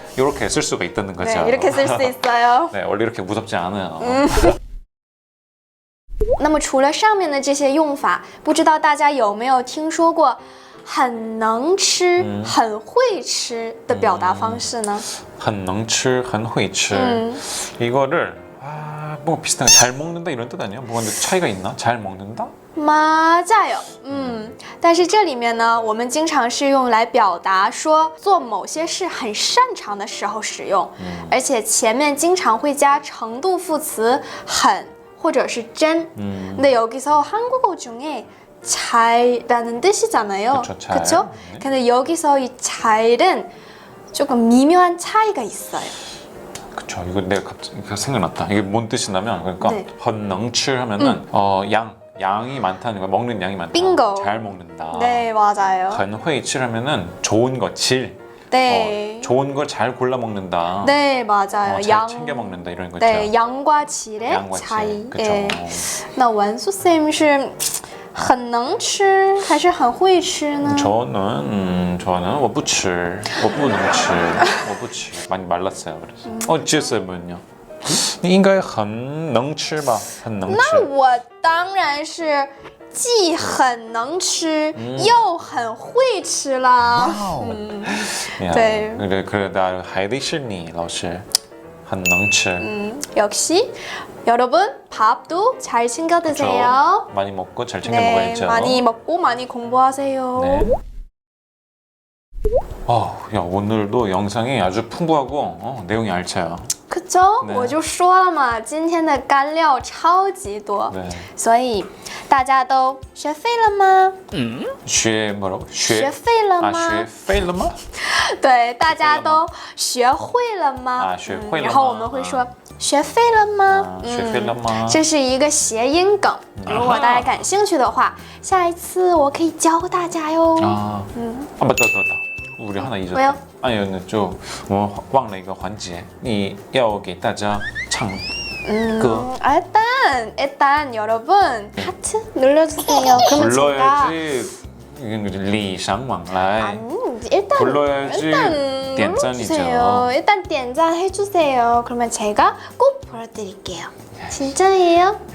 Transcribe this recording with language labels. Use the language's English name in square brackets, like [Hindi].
[Korean] 이렇게 쓸 수가 있다는 거죠. 네, 이렇게 쓸 수 있어요. 네, 원래 이렇게 무섭지 않아요. [Chinese] 那么除了上面的这些用法，不知道大家有没有听说过很能吃、很会吃的表达方式呢？ [Korean] 很能吃很会吃 이거를 뭐 비슷한 잘 먹는다 이런 뜻 아니야? 뭐가 근데 차이가 있나? 잘 먹는다? 맞아요. [Chinese] 但是这里面呢，我们经常是用来表达说做某些事很擅长的时候使用，而且前面经常会加程度副词很或者是真。 [Korean] 근데 여기서 한국어 중에 잘라는 뜻이잖아요. 그쵸, 잘. 그쵸? 근데 여기서 이 잘은 조금 미묘한 차이가 있어요. 그쵸. 이거 내가 갑자기 생각났다. 이게 뭔 뜻이냐면 그러니까 네. 很能吃 하면은 양이 많다는 거, 먹는 양이 많다. 빙고. 잘 먹는다. 네, 맞아요. 很会吃 하면은 좋은 거, 질. 네. 좋은 걸 잘 골라 먹는다. 네, 맞아요. 잘 챙겨 먹는다 이런 거죠. 네, 양과 질의 양과 질. 차이. 그쵸. 예. [Chinese] 那文素쌤是很能吃还是很会吃呢？ [Korean] 저는 [Chinese] 我不吃我不能吃我不吃 [Korean] 많이 말랐어요. 그래서 지혜쌤은요? [Chinese] 你应该很能吃吧？很能吃。那我当然是既很能吃、又很会吃啦。 [Korean] 네. 그래 나 하이디 실니 [Chinese] 老师很能吃. [Korean] 역시 여러분 밥도 잘 챙겨 드세요. 그렇죠? 많이 먹고 잘 챙겨 네, 먹어야죠. 많이 먹고 많이 공부하세요. 네. 야 오늘도 영상이 아주 풍부하고 내용이 알차요. [Chinese] 可可对我就说了嘛，今天的干料超级多，对所以大家都学废了吗？ [Korean] 学뭐라고? [Chinese] 学废了吗？学废了吗？对，大家都学会了吗？啊学会了吗然后我们会说学废了吗？学废了吗？这是一个谐音梗，如果大家感兴趣的话，下一次我可以教大家哟。 [Korean] 맞다. 우리 하나 잊었다. 왜요? 아니 근데 저 [Chinese] 忘了一个环节，你要给大家唱歌。 [Korean] 일단 여러분 하트 눌러주세요. 그러면 제가 불러야지 [Chinese] 礼尚往来. [Korean] 일단 불러야지 눌러주세요. 点赞이죠. 일단 点赞 해주세요. 그러면 제가 꼭 보여드릴게요. 진짜예요?